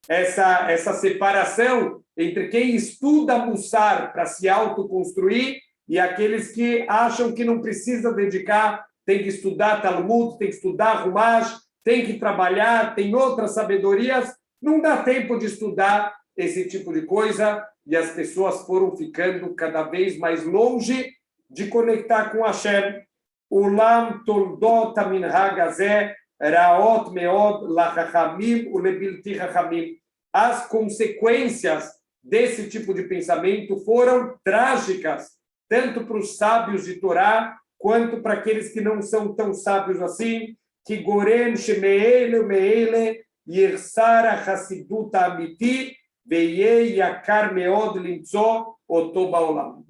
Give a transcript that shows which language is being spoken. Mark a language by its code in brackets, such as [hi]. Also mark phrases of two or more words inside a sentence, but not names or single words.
[pt] essa separação entre quem estuda Mussar para se autoconstruir e aqueles que acham que não precisa dedicar, tem que estudar Talmud, tem que estudar Humash, tem que trabalhar, tem outras sabedorias, não dá tempo de estudar esse tipo de coisa, e as pessoas foram ficando cada vez mais longe de conectar com Hashem. [he] אולם תולדות המנהג הזה רעות מאוד לחכמים ולבלתי חכמים. [pt] As consequências desse tipo de pensamento foram trágicas, tanto para os sábios de Torá, quanto para aqueles que não são tão sábios assim, que [he] גורם שמעט מעט יחסר החסידות האמיתית ויהיה יקר מאוד למצוא אותה בעולם.